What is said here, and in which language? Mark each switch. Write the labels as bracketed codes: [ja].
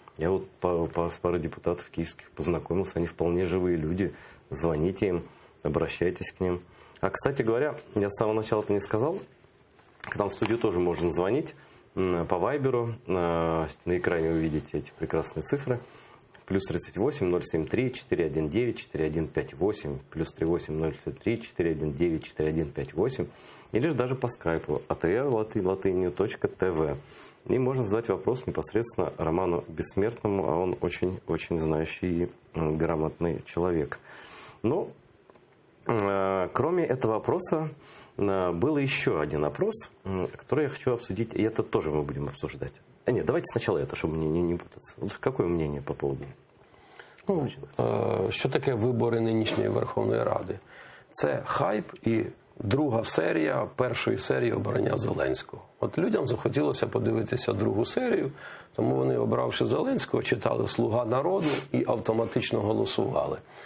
[ru] Я вот с парой депутатов киевских познакомился, они вполне живые люди. Звоните им, обращайтесь к ним. А, кстати говоря, я с самого начала-то не сказал, к нам в студию тоже можно звонить. По Вайберу, на экране вы видите эти прекрасные цифры. Плюс 38 073 419 4158, плюс 38 073 419 4158, или же даже по скайпу atr@latynью.tv. И можно задать вопрос непосредственно Роману Бессмертному, а он очень-очень знающий и грамотный человек. Но кроме этого опроса, был еще один опрос, который я хочу обсудить, и это тоже мы будем обсуждать. Нет, давайте сначала это, чтобы не путаться. Вот какое мнение по поводу? [uk] Що таке вибори нинішньої Верховної Ради? Це хайп і друга серія першої серії обрання Зеленського. От людям захотілося подивитися другу серію, тому вони, обравши Зеленського, читали «Слуга народу» і автоматично голосували.